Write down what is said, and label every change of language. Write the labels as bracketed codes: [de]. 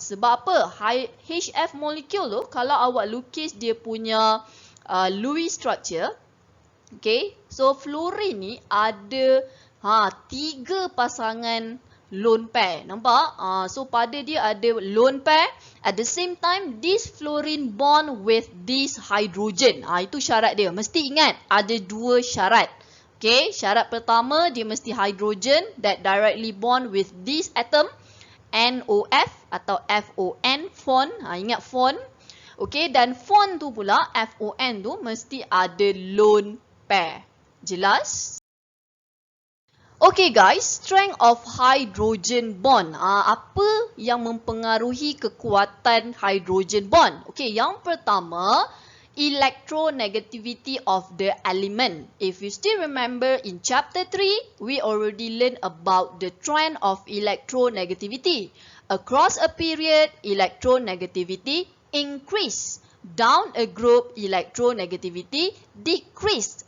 [ms] Sebab apa? HF molecule tu kalau awak lukis dia punya Lewis structure. Okay. So fluorine ni ada 3 pasangan lone pair. Nampak? So pada dia ada lone pair. [en] At the same time, this fluorine bond with this hydrogen. [ms] Itu syarat dia. Mesti ingat, ada 2 syarat. Okay, syarat pertama, dia mesti [en] hydrogen that directly bond with this atom. [ms] NOF atau FON, FON. Ingat FON. Okay, dan FON tu pula, FON tu mesti ada lone pair. Jelas? [en] Okay guys, strength of hydrogen bond. [ms] Apa yang mempengaruhi kekuatan hydrogen bond? [en] Okay, [ms] yang pertama, [en] electronegativity of the element. If you still remember in chapter 3, we already learned about the trend of electronegativity. Across a period, electronegativity increased. Down a group, electronegativity decreased.